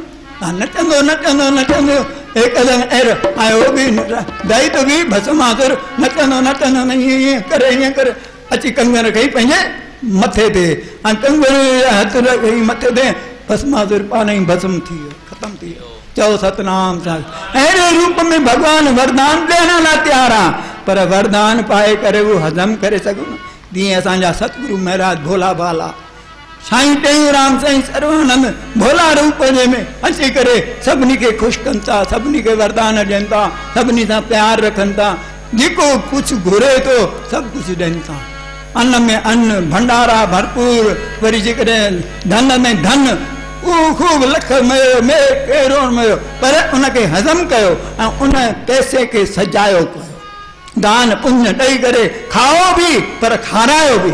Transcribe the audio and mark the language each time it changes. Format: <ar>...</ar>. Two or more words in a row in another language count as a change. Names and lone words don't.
<sd>नचंदो नचंदो नचंदो हिकदमि अहिड़ो ऐं उहो बि दैत बि भस्मासुर नचंदो नचंदो ईअं करे अची कंगन कई पंहिंजे मथे ते, ऐं कंगन हथ रखी मथे ते, भस्मासुर पाण ई भस्म थी वियो, ख़तमु थी वियो। चओ सतनाम सां। अहिड़े रूप में भगवान वरदान ॾियण लाइ तयारु आहे, पर वरदान पाए करे उहो हज़म करे सघूं न। जीअं असांजा सतगुरु महाराज भोला भाला साईं टेऊंराम साईं सर्वानंद भोला रूप जे में अची करे सभिनी खे ख़ुशि कनि था, सभिनी खे वरदान ॾियनि था, सभिनी सां प्यारु रखनि था, जेको कुझु घुरे थो सभु कुझु ॾियनि था। अन्न में अन्न भंडारा भरपूर, वरी जेकॾहिं धन में धन, उहो ख़ूब लख में करोड़ में, पर उनखे हज़म कयो ऐं उन पैसे खे सजायो कयो, दान पुण्य ॾेई करे खाओ बि पर खारायो बि।</sd>